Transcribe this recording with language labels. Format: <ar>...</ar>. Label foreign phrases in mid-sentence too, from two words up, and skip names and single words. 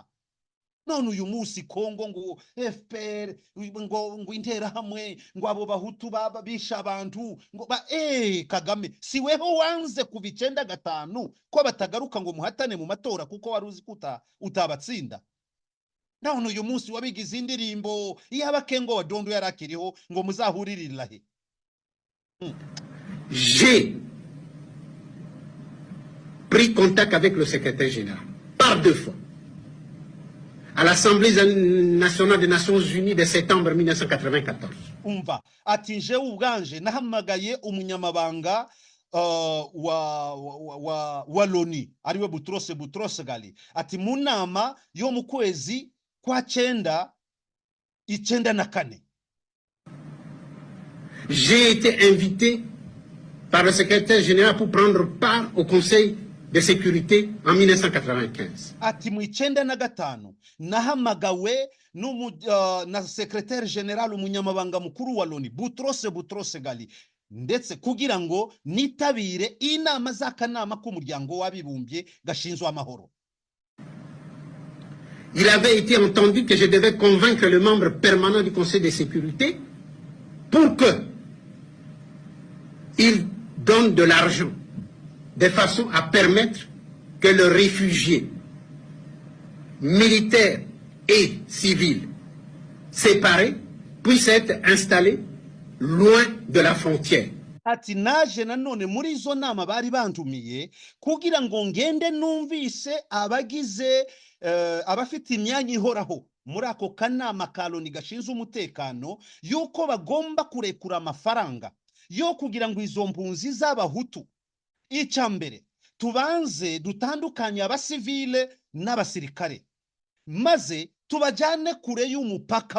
<rw>None uyu munsi Kongo ngo FPR ngo interahamwe ngo abo bahutu baba bisha abantu ngo Kagame siweho wanze kuva 95 ko batagaruka ngo muhatane mu matora kuko wari uzi kuta utabatsinda. None uyu munsi wabigize indirimbo yaba Kengo wa Dondo yarakiriho ngo muzahuririra he.</rw> <fr>J'ai pris contact avec le secrétaire général par 2 fois à l'Assemblée nationale des Nations Unies de septembre 1994.</fr> <rw>Umva ati nje ubwanje nahamagaye umunyamabanga wa Loni ariwe Boutros Ghali, ati mu nama yo mu kwezi kwa 9 94.</rw> <fr>J'ai été invité par le secrétaire général pour prendre part au Conseil de sécurité en 1995.</fr> <rw>Ati mu 95 nahamagawe na</rw> <fr>secrétaire général</fr> <rw>umunyamabanga mukuru wa Loni Boutros Ghali, ndetse kugira ngo nitabire inama z'akanama k'umuryango w'abibumbye gashinzwe amahoro.</rw> <fr>Il avait été entendu que je devais convaincre le membre permanent du Conseil de sécurité pour que il donne de l'argent de façon à permettre que les réfugiés militaires et civils séparés puissent être installés loin de la frontière.</fr> <rw>Ati naje nanone muri izo nama bari bantumiye kugira ngo ngende numvise abagize abafite imyanya ihoraho muri ako kanama ka Loni gashinzwe umutekano yuko bagomba kurekura amafaranga yo kugira ngo izo mpunzi z'abahutu icambere tubanze dutandukanye abasivile n'abasirikare maze tubajyane kure y'umupaka.</rw>